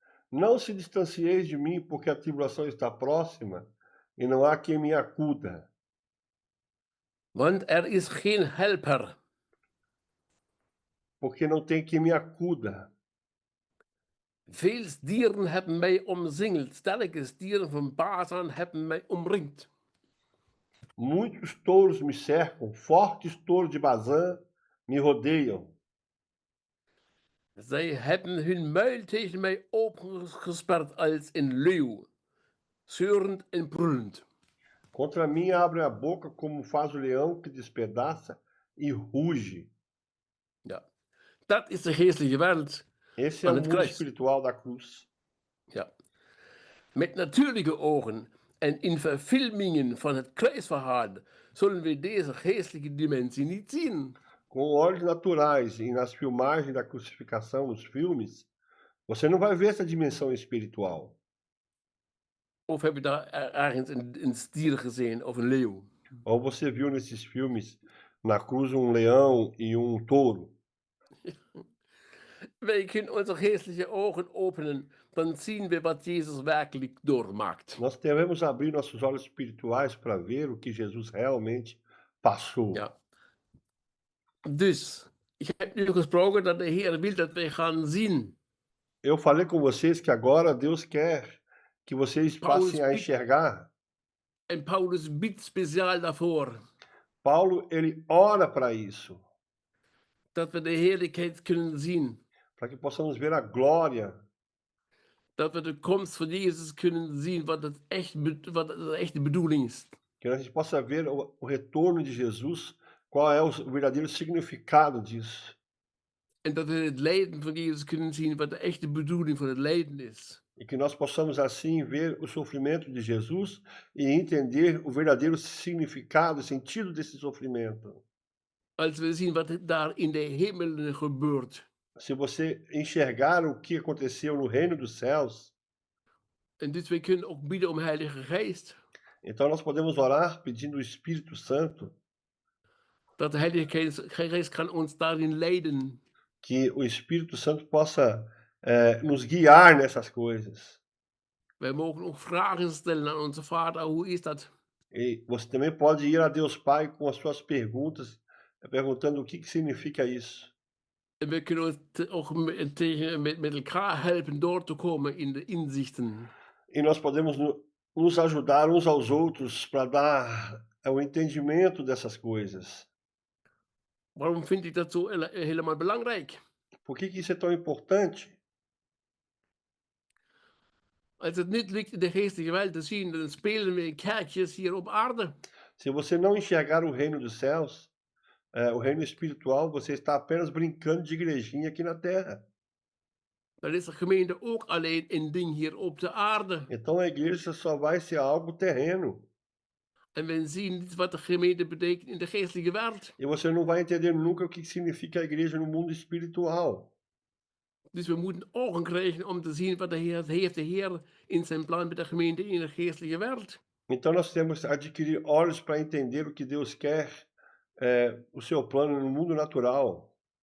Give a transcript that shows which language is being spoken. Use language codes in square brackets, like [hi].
[pt] Não se distancieis de mim, porque a tribulação está próxima e não há quem me acuda. [nl] Want er is geen helper. [pt] Porque não tem quem me acuda. [nl] Veel dieren hebben mij omsingeld. Sterke dieren van Basan hebben mij omringd. [pt] Muitos touros me cercam, fortes touros de Bazã me rodeiam. [nl] Zij hebben hun muil tegen mij opengesperd als een leeuw, zeurend en brullend. [pt] Contra mim abre a boca como faz o leão que despedaça e ruge. [nl] Ja, dat is de geestelijke wereld. [pt] Esse é o mundo espiritual da cruz. [nl] Ja. Met natuurlijke ogen en in verfilmingen van het kruisverhaal zullen we deze geestelijke dimensie niet zien. [pt] Com olhos naturais e nas filmagens da crucificação, nos filmes, você não vai ver essa dimensão espiritual. [nl] Of heb je daar ergens een stier gezien of een leeuw? [pt] Ou você viu nesses filmes na cruz um leão e um touro? [nl] Wij kunnen onze geestelijke ogen openen, dan zien we wat Jezus werkelijk doormaakt. [pt] Nós devemos abrir nossos olhos espirituais para ver o que Jesus realmente passou. [nl] Ja. Dus, ik heb nu gesproken dat de Heer wil dat wij gaan zien. [pt] Eu falei com vocês que agora Deus quer que vocês passem a enxergar. [nl] En Paulus bidt speciaal daarvoor. [pt] Paulo, ele ora para isso. [nl] Dat we de heerlijkheid kunnen zien. [pt] Para que possamos ver a glória. [nl] Dat we de komst van Jezus kunnen zien, wat de echte bedoeling is. [pt] Que a gente possa ver o retorno de Jesus, qual é o verdadeiro significado disso. [nl] En dat we het lijden van Jezus kunnen zien, wat de echte bedoeling van het lijden is. [pt] E que nós possamos assim ver o sofrimento de Jesus e entender o verdadeiro significado, o sentido desse sofrimento. [nl] Als we zien wat daar in de hemelen gebeurt. [pt] Se você enxergar o que aconteceu no reino dos céus. [nl] En dus wij kunnen ook bidden om Heilige Geest. [pt] Então nós podemos orar pedindo o Espírito Santo. [nl] dat de Heilige Geest kan ons daarin leiden. [pt] que o Espírito Santo possa nos guiar nessas coisas. [nl] Wij mogen ook vragen stellen aan onze Vader, hoe is dat? [pt] E você também pode ir a Deus Pai com as suas perguntas, perguntando o que significa isso. [nl] En we kunnen ons ook met elkaar helpen door te komen in de inzichten. [pt] E nós podemos nos ajudar uns aos outros para dar o entendimento dessas coisas. [nl] Waarom vind ik dat zo helemaal belangrijk? [pt] Por que isso é tão importante? [nl] Als het niet lukt in de geestelijke wereld te zien, dan spelen we in kerkjes hier op aarde. [pt] Se você não enxergar o reino dos céus, o reino espiritual, você está apenas brincando de igrejinha aqui na terra. [nl] Dan is de gemeente ook alleen een ding hier op de aarde. [pt] Então a igreja só vai ser algo terreno. [nl] En we zien niet wat de gemeente betekent in de geestelijke wereld. [pt] E você não vai entender nunca o que significa a igreja no mundo espiritual. [nl] Dus we moeten ogen krijgen om te zien wat heeft de Heer in zijn plan met de gemeente in de geestelijke wereld. [pt] Então nós temos que adquirir olhos para entender o que Deus quer, o seu plano no mundo natural.